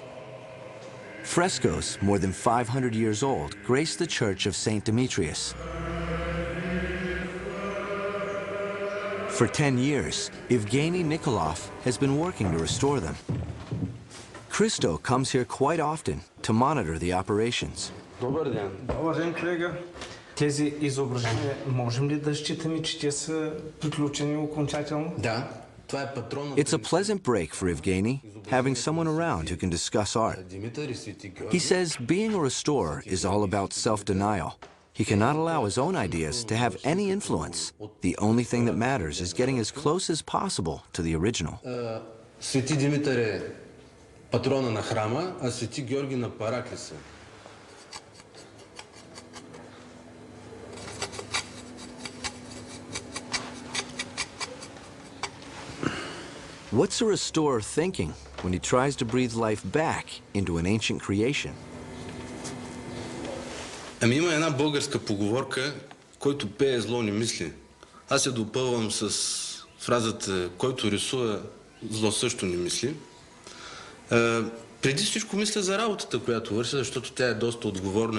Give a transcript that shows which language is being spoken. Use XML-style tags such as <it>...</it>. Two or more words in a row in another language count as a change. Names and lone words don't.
<en>Frescoes, more than 500 years old, grace the church of St. Demetrius. For 10 years, Evgeny Nikolov has been working to restore them. Christo comes here quite often to monitor the operations.</en> <bg>Добър ден. Добър ден, колега. Тези изображения, можем ли да считаме, че те са приключени окончателно? Да.</bg> <en>It's a pleasant break for Evgeny, having someone around who can discuss art. He says being a restorer is all about self-denial. He cannot allow his own ideas to have any influence. The only thing that matters is getting as close as possible to the original.</en> <bg>Свети Димитър е патрона на храма, а Свети Георги на Параклиса.</bg> <en>What's a restorer thinking when he tries to breathe life back into an ancient creation?</en> <bg>Ами има една българска поговорка, който пее зло не мисли. Аз я допълвам с фразата, който рисува зло също не мисли. Преди всичко мисля за работата, която върша, защото тя е доста отговорна.</bg>